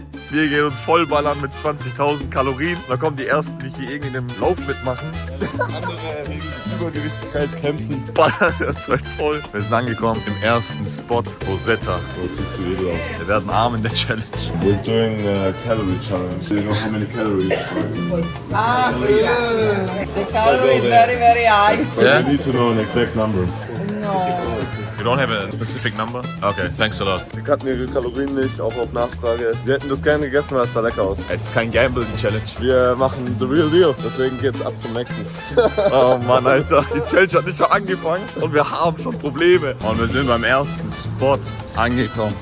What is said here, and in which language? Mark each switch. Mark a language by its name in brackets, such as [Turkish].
[German] Wir gehen uns vollballern mit 20.000 Kalorien. Da kommen die Ersten, die hier irgendwie in einem Lauf mitmachen. Andere wegen Übergewichtigkeit kämpfen. Ballern das halt voll. Wir sind angekommen im ersten Spot, Rosetta. Oh, sieht zu edel aus. Wir werden arm in der Challenge. [English] We're doing a calorie challenge. Do you know how many calories? The calorie is very, very high. But Yeah? we need to know an exact number. No. You don't have a specific number? Okay, thanks a lot. [German] Wir kannten ihre Kalorien nicht, auch auf Nachfrage. Wir hätten das gerne gegessen, weil es sah lecker aus. Es ist kein Gamble, die Challenge. Wir machen [English] the real deal, [German] deswegen geht's ab zum nächsten. Oh Mann, Alter. Die Challenge hat nicht schon angefangen und wir haben schon Probleme. Und wir sind beim ersten Spot angekommen.